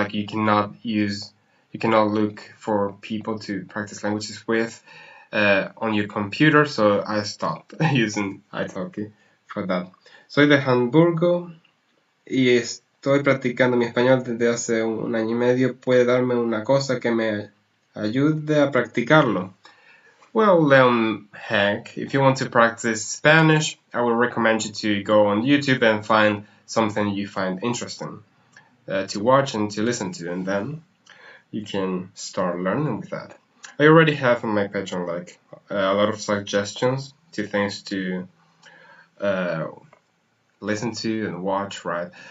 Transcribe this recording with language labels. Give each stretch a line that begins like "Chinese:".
English: Like, you cannot look for people to practice languages with on your computer, so I stopped using italki for that.
Spanish: Soy de Hamburgo y estoy practicando mi español desde hace un año y medio. ¿Puede darme una cosa que me ayude a practicarlo?
English: Well, Leon Hank, if you want to practice Spanish, I will recommend you to go on YouTube and find something you find interesting to watch and to listen to, and then you can start learning with that. I already have on my Patreon like a lot of suggestions to things to listen to and watch, right?